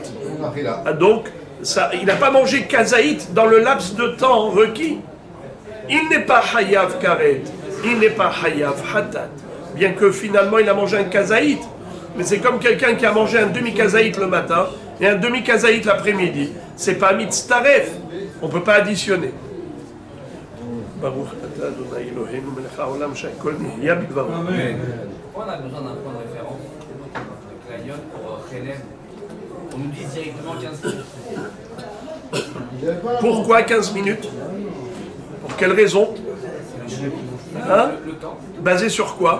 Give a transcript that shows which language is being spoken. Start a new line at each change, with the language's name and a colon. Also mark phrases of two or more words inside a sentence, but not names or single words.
French: Donc, ça, il n'a pas mangé kazaït dans le laps de temps requis. Il n'est pas
Hebrew: חייב כרת,
French: il n'est pas
Hebrew: חייב חטאת.
French: Bien que finalement il a mangé un kazaït. Mais c'est comme quelqu'un qui a mangé un demi-kazaït le matin et un demi-kazaït l'après-midi. C'est pas mitztaref. On ne peut pas additionner.
Hebrew: ברוך אתה ה' אלוהינו מלך העולם שהכל נהיה בדברו.
French: Pourquoi on a besoin d'un point de référence de Clayot pour Hélène? On nous dit directement 15 minutes. Pourquoi 15 minutes? Pour quelle raison? Hein? Le temps. Basé sur quoi?